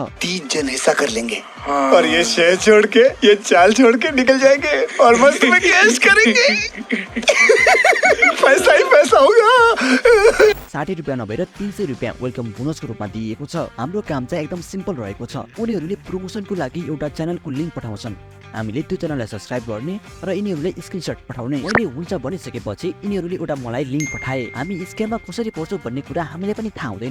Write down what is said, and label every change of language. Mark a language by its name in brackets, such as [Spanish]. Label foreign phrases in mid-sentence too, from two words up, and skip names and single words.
[Hindi] 3 जन हिस्सा कर लेंगे और ये शहर छोड़ के ये चाल छोड़ के निकल जाएंगे और मस्त में कैश करेंगे। पैसा ही पैसा होगा। [Nepali] 60 रुपैयाँ नभएर 300 रुपैयाँ [English] welcome bonusको [Nepali] रूपमा दिएको छ। हाम्रो काम चाहिँ एकदम सिम्पल रहेको छ। उनीहरूले प्रमोसनको लागि एउटा च्यानलको लिंक पठाउँछन्। हामीले त्यो च्यानललाई सब्स्क्राइब गर्ने र यिनीहरूले स्क्रिनशट पठाउने। मैले हुन्छ भनिसकेपछि यिनीहरूले एउटा मलाई लिंक पठाए। हामी स्क्याममा कसरी पर्छौं भन्ने कुरा हामीले पनि थाहा हुँदैन।